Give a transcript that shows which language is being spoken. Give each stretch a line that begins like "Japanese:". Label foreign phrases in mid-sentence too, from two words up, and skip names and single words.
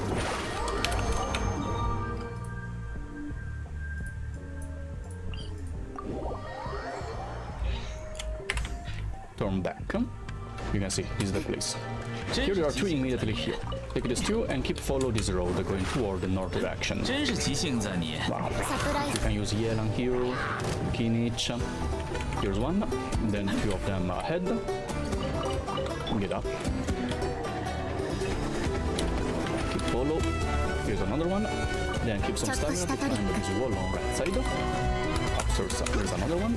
English: Turn back. You can see this is the place. Here there are two immediately here. Take these two and keep follow this road going toward the north direction.
Chinese: 真是急性子你。
English: Wow.
Japanese: サプライ
English: You ズ can use Yelan here, Kinich. Here's one, then two of them ahead. Get up. Keep follow. Here's another one. Then keep some stamina to find this wall on right side. Upstairs, there's another one.